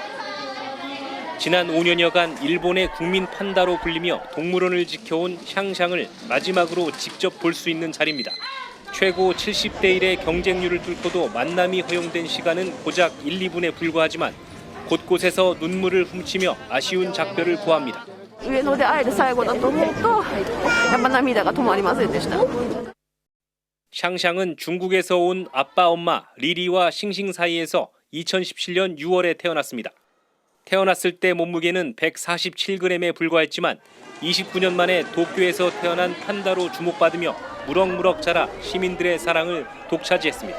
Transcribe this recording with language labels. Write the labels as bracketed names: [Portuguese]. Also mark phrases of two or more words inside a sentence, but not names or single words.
[Korean] 지난 5년여간 일본의 국민 판다로 불리며 동물원을 지켜온 샹샹을 마지막으로 직접 볼 수 있는 자리입니다. 최고 70대 1의 경쟁률을 뚫고도 만남이 허용된 시간은 고작 1, 2분에 불과하지만 곳곳에서 눈물을 훔치며 아쉬운 작별을 고합니다. [Japanese] 上野で会える最後だと思うとやっぱ涙が止まりませんでした。 [Korean] 샹샹은 중국에서 온 아빠 엄마 리리와 싱싱 사이에서 2017년 6월에 태어났습니다. 태어났을 때 몸무게는 147g에 불과했지만 29년 만에 도쿄에서 태어난 판다로 주목받으며 무럭무럭 자라 시민들의 사랑을 독차지했습니다.